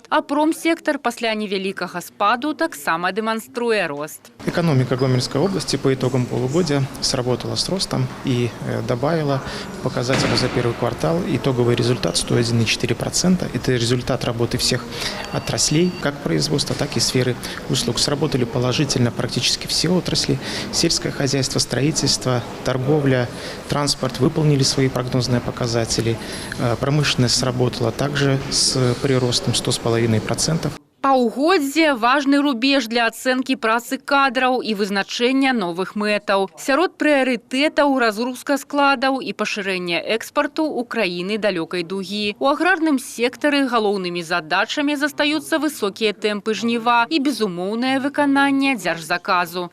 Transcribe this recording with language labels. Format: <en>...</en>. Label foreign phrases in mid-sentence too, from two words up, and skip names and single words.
<be>А промсектар пасля невялікага спаду таксама дэманструе рост.</be> <ru>Экономика Гомельской области по итогам полугодия сработала с ростом и добавила показатели за первый квартал. Итоговый результат 101,4%. Это результат работы всех отраслей, как производства, так и сферы услуг. Сработали положительно практически все отрасли. Сельское хозяйство, строительство, торговля, транспорт выполнили свои прогнозные показатели. Промышленность сработала также с приростом 100,5%.</ru> <be>Паўгоддзе – важны рубеж для ацэнкі працы кадраў і вызначэння новых мэтаў. Сярод прыярытэтаў – разгрузка складаў і пашырэнне экспарту ў краіны далёкай дугі. У аграрным сектары галоўнымі задачамі застаюцца высокія тэмпы жніва і безумоўнае выкананне дзяржзаказу.</be>